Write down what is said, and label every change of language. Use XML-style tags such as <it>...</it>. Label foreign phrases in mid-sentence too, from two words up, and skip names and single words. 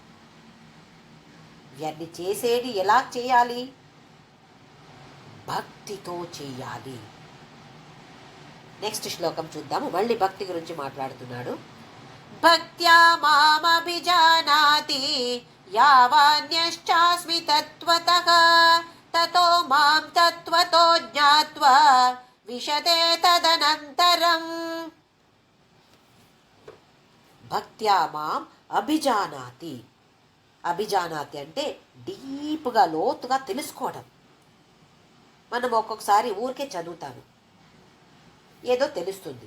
<te>ఇవన్నీ చేసేది ఎలా చేయాలి? భక్తితో చేయాలి. నెక్స్ట్ శ్లోకం చూద్దాము. మళ్ళీ భక్తి గురించి మాట్లాడుతున్నాడు.</te> <sa>भक्त्या मामभिजानाति यावान्यश्चास्मि तत्त्वतः ततो मां तत्त्वतो ज्ञात्वा विशते तदनन्तरम्. भक्त्या मां अभिजानाति.</sa> <te>అభిజానాతి అంటే డీప్గా, లోతుగా తెలుసుకోవడం. మనం ఒక్కొక్కసారి ఊరికే చదువుతాను, ఏదో తెలుస్తుంది.</te>